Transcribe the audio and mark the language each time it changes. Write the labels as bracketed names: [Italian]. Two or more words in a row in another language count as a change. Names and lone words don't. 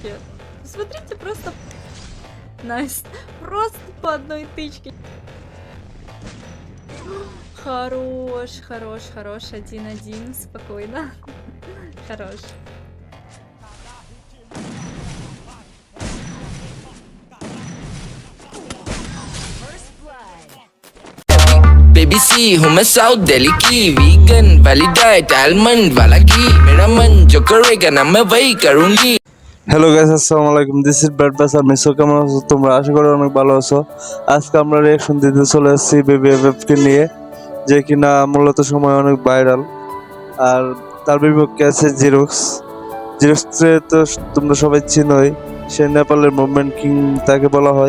[Russian] тычке. Смотрите, просто... Найс. Просто по одной тычке. Хорош, хорош, хорош. 1-1. Спокойно. Хорош. [Hindi] बेबी सी हूँ मैं साउथ दिल्ली की वीगन वाली डाइट आलमंड वाला घी मेरा मन जो करेगा ना मैं वही करूँगी। [English] hello guys, [Arabic] السلام عليكم. [English] this is bad boss. [Bangla] আমি সো কেমন আছো তোমরা? আশা করি অনেক ভালো আছো। আজকে আমরা রিয়াকশন দিতে চলে আসছি বেবি এফএফ কে নিয়ে, যে কিনা মূলত সময় অনেক ভাইরাল। আর তার বিপক্ষে আছে জিরক্স। জিরক্সকে তো তোমরা সবাই চিনোই, সে নেপালের [English] movement king [Bangla] তাকে বলা হয়।